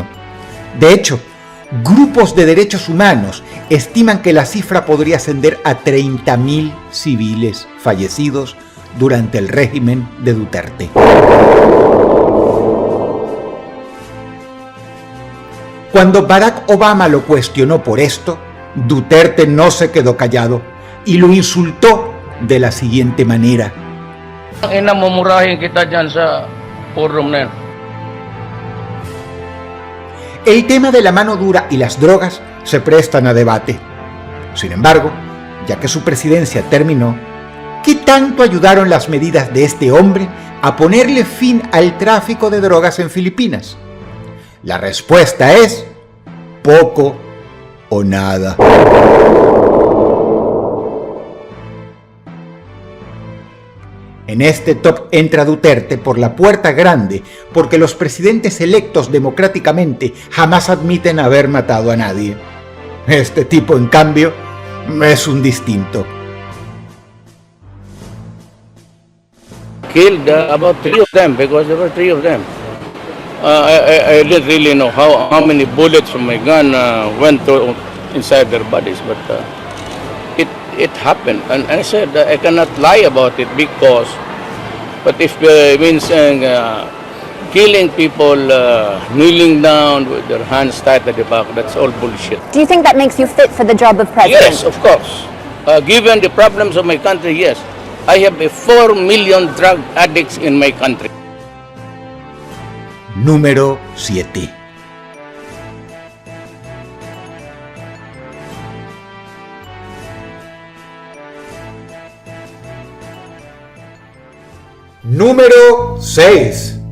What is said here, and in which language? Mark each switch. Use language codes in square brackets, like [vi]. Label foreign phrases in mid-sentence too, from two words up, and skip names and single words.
[es] De hecho, grupos de derechos humanos estiman que la cifra podría ascender a 30.000 civiles fallecidos durante el régimen de Duterte. Cuando Barack Obama lo cuestionó por esto, Duterte no se quedó callado y lo insultó de la siguiente manera: [tl] Ina, mumurahin kita dyan sa forum na yan. [es] El tema de la mano dura y las drogas se prestan a debate. Sin embargo, ya que su presidencia terminó, ¿qué tanto ayudaron las medidas de este hombre a ponerle fin al tráfico de drogas en Filipinas? La respuesta es poco o nada. En este top entra Duterte por la puerta grande porque los presidentes electos democráticamente jamás admiten haber matado a nadie. Este tipo, en cambio, es un distinto. [en] Killed about 3 of them because there were 3 of them. I didn't really know how many bullets from my gun went to inside their bodies, but it happened. And I said I cannot lie about it because, but if it means killing people, kneeling down with their hands tied at the back, that's all bullshit. Do you think that makes you fit for the job of president? Yes, of course. Given the problems of my country, yes. I have 4 million drug addicts in my country. [es] Número 7. Número 6.